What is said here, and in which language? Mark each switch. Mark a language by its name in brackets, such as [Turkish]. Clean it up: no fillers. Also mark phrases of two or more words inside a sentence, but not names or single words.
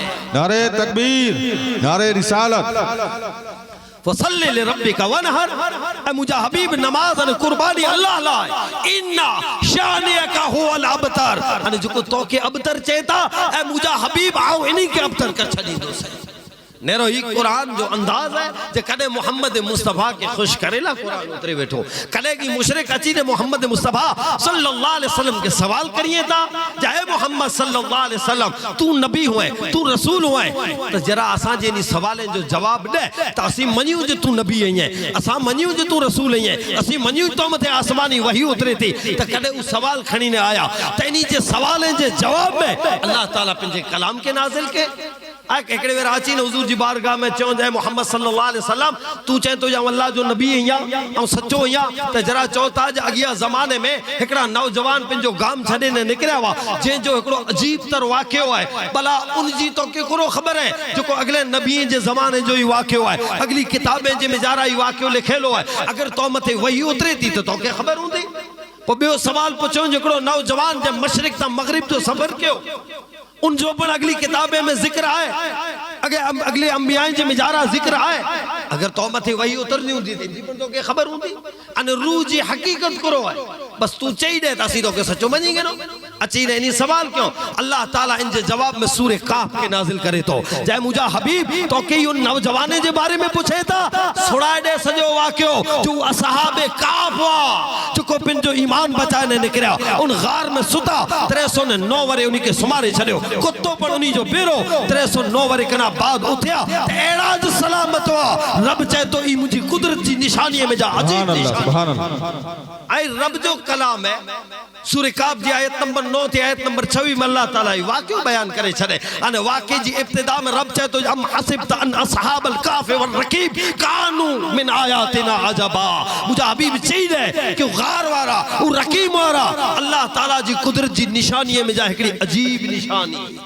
[Urdu] نعرۂ تکبیر، نعرۂ رسالت. [Arabic] فصل لربك وانحر [Kachhi] ऐ मुजा हबीब नमाज अने कुर्बानी अल्लाह लाए [Arabic] إن شانئك هو الأبتر [Kachhi] अने जो तो के अबतर चेता ऐ मुजा हबीब आओ इन्हीं के अबतर का छड़ी दो सही नेरो ही कुरान जो अंदाज है जे कदे मोहम्मद मुस्तफा के खुश करेला कुरान उतरे बैठो कदे की मुशरिक अची ने मोहम्मद मुस्तफा [Arabic] صلى الله عليه وسلم [Kachhi] के सवाल करिए ता जाए मोहम्मद [Arabic] صلى الله عليه وسلم [Kachhi] तू नबी हुए तू रसूल हुए तो जरा असा जे नी सवाले जो जवाब दे त असी मनियो जे तू नबी है असा मनियो जे तू रसूल है असी मनियो तो मथे आसमानी वही उतरे थी त कदे उ सवाल खणी ने आया त इनी जे सवाले जे जवाब में अल्लाह ताला पंजे कलाम के नाज़िल के एकड़े वेर अची न हुजूर जी बारगाह में चो जाए मोहम्मद [Arabic] صلى الله عليه وسلم [Kachhi] तू चे तो या अल्लाह जो नबी है या सच्चो या त जरा चौथा अगिया जमाने में एकड़ा नौजवान पिंजो गाम छडे ने निकरिया वा जे जो एकड़ो अजीब तर वाक्यो है भला उन जी तो केकरो खबर है जो को अगले नबी जे जमाने जो ही वाक्यो है अगली किताबें जे में जारा ही वाक्यो लिखेलो है अगर तो मथे वही उतरे थी तो के खबर हुंदी पो बियो सवाल पुछो जकड़ो नौजवान जे मशरिक ता मगरिब जो सफर क्यों उन जो पर अगली किताबें में जिक्र है अगर अगले अंबियाएं जे मिजारा जिक्र है अगर तो मथे वही उतरनी होती थी जी तो के खबर होती अन रूह जी हकीकत करो है बस तू चई दे तासी तो के सचो मनी गनो अची ने नी सवाल क्यों अल्लाह ताला इन जे जवाब में सूरह काफ के नाजिल करे तो जय मुजा हबीब तो के उन नौजवाने जे बारे में पूछे था सुनाए दे सजो वाक्यो जो असहाबे काफ वा जो को पिन जो ईमान बचाने निकरिया उन गार में सुता 309 वरे उन्हीं के सुमारे छड़ियो कुत्तो पर उन्हीं जो बेरो 309 वरे कना बाद उठया एड़ा जो सलामत वा रब चाहे तो ई मुझी कुदरत की निशानी में जा अजीब निशानी [Arabic] سبحان الله [Kachhi] आई रब जो कलाम है सूरह काफ जी आयत नंबर 9 ते आयत नंबर 26 में अल्लाह ताला वाक़ियो बयान करे छड़े अने वाक़े जी इब्तिदा में रब चाहे तो [Arabic] أم حسبت أن أصحاب الكهف والرقيم كانوا من آياتنا عجبا [Kachhi] मुझे हबीब चाहिए कि गार वाला उ रकीब वाला अल्लाह ताला जी कुदरत जी निशानी में जा एकड़ी अजीब निशानी